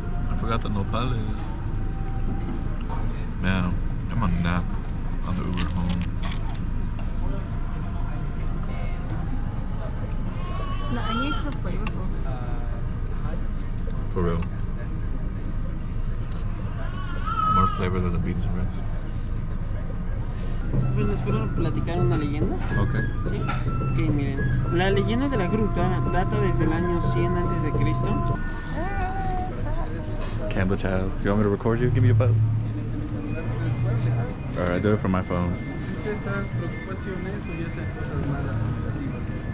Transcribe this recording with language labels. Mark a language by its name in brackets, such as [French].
[English] I forgot the nopales. Man, I'm on a nap on the Uber home. The onions are flavorful. For real. More flavor than the beans and rice. [Spanish] Bueno, les puedo platicar una leyenda. [English] Okay. [Spanish] Sí. Ok, miren. La leyenda de la gruta data desde el año 100 antes de Cristo. [English] Campbell child. You want me to record you? Give me your phone. Alright, do it from my phone. [Spanish] Esas preocupaciones o ya sean cosas malas o negativas.